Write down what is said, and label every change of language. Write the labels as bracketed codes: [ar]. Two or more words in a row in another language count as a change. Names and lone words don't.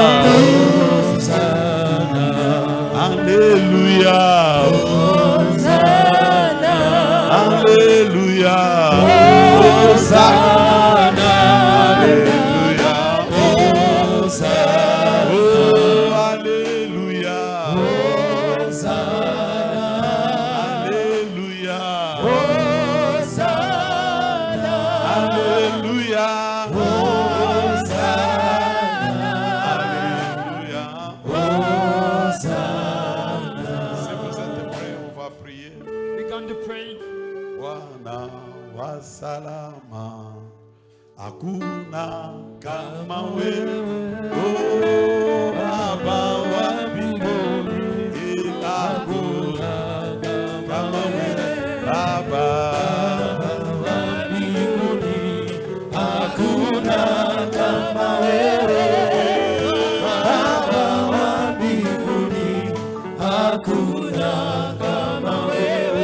[fr] Hosanna, Alléluia, Hosanna, Alléluia, Hosanna, Alléluia, Hosanna, oh Alléluia, Alléluia, Alléluia, Alléluia. Si vous êtes prêts, on va prier. [en] We're going to pray. [sw] Bwana wa salama, hakuna kama wewe, oh Baba wa mbinguni, hakuna kama wewe, Baba wa mbinguni, hakuna kama wewe, Baba wa mbinguni, hakuna kama wewe.